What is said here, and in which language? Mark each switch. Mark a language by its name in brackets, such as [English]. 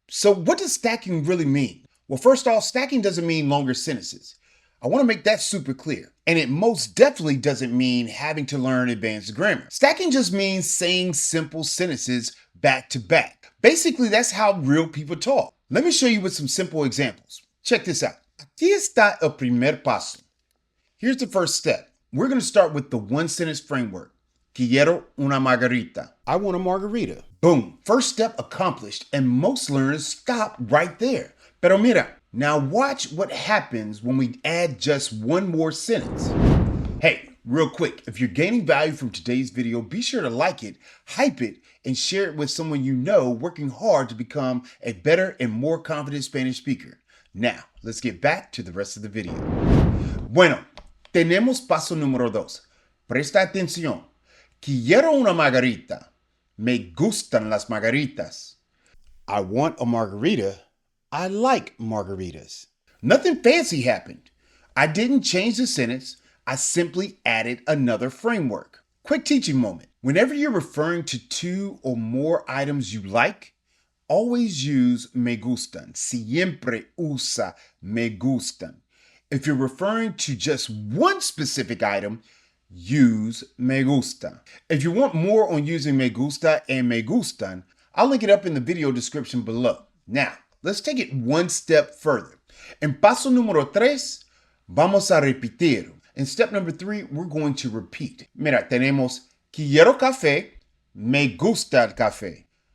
[English] So what does stacking really mean? Well, first off, stacking doesn't mean longer sentences. I want to make that super clear. And it most definitely doesn't mean having to learn advanced grammar. Stacking just means saying simple sentences back to back. Basically, that's how real people talk. Let me show you with some simple examples. Check this out. [Spanish] Aquí está el primer paso. [English] Here's the first step. We're going to start with the one sentence framework. [Spanish] Quiero una margarita. [English] I want a margarita. Boom. First step accomplished, and most learners stop right there. [Spanish] Pero mira, [English] now watch what happens when we add just one more sentence. Hey, real quick, if you're gaining value from today's video, be sure to like it, hype it, and share it with someone you know working hard to become a better and more confident Spanish speaker. Now, let's get back to the rest of the video. [Spanish] Bueno, tenemos paso número 2. Presta atención. Quiero una margarita. Me gustan las margaritas. [English] I want a margarita. I like margaritas. Nothing fancy happened. I didn't change the sentence. I simply added another framework. Quick teaching moment. Whenever you're referring to two or more items you like, always use me gustan. [Spanish] Siempre usa me gustan. [English] If you're referring to just one specific item, use me gusta. If you want more on using me gusta and me gustan, I'll link it up in the video description below. Now, let's take it one step further. [Spanish] En paso número 3, vamos a repetir. [English] In step number 3, we're going to repeat. [Spanish] Mira, tenemos quiero café, me gusta el café.